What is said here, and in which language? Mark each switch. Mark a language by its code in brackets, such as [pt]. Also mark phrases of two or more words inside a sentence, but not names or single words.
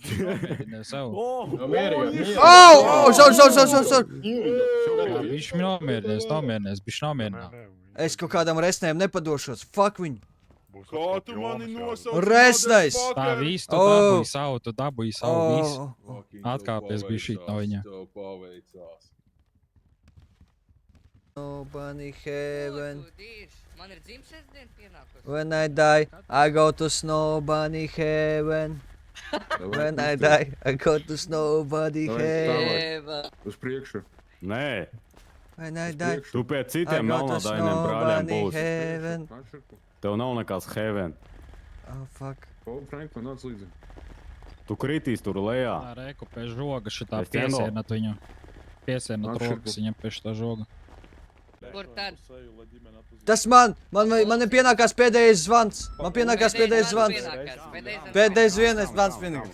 [lv] Viņš nomierinies. Es kaut kādam resnēm nepadošos. Fuck viņu. Kā tu mani nosauc? Resnais! Tā viss, tu dabūji savu visu. Atkāpies bija šī no viņa. Tev paveicās. [en] Nobody heaven. [lv] Man ir dzimšanas diena pienākusi. [en] When I die, I go to Snowbunny heaven. When I die, I go to Snowbunny heaven. [lv] Uz priekšu. Nē, [en] When I die, [lv] tu pēc [en] I [lv] citiem [en] go to [lv] melnādainiem brāļiem [en] Snowbunny [lv] būsi. [en] heaven. [lv] Tev nav nekāds heaven. [en] Oh, fuck. Franklin, [lv] nāc līdzi. Tu kritīs tur lejā. Tā reku pie žoga šitā Es ķendo. piesienat viņu. piesienat Atšķirīgi. rokas viņam pie šitā žoga. Kur tad? Tas man pienākās pēdējais zvans. Man pienākās pēdējais zvans. Pēdējais vienais zvans pienākās.